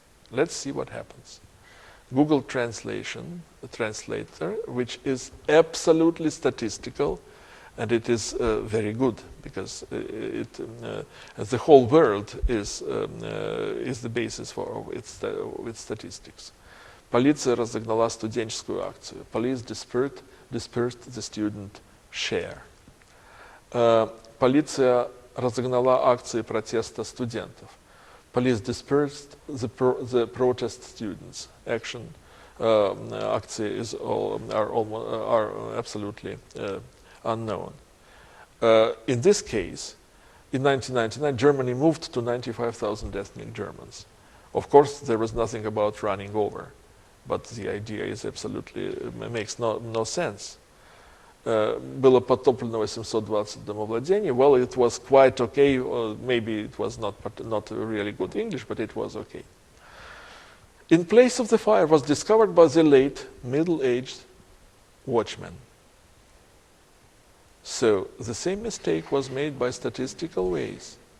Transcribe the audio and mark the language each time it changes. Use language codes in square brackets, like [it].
[en] Let's see what happens. Google Translation, the translator, which is absolutely statistical, and it is very good, because the whole world is the basis for its statistics. [ru] Полиция разогнала студенческую акцию. [en] Police dispersed the student share. [ru] Полиция разогнала акции протеста студентов. [en] Police dispersed the protest students. Action акции are absolutely unknown. In this case, in 1999, Germany moved to 95,000 ethnic Germans. Of course, there was nothing about running over, but the idea is absolutely makes no sense. [ru] Было подтоплено 820 домовладений. [en] Well, it was quite okay. Maybe it was not really good English, but it was okay. In place of the fire was discovered by the late middle-aged watchman. So the same mistake was made by statistical ways.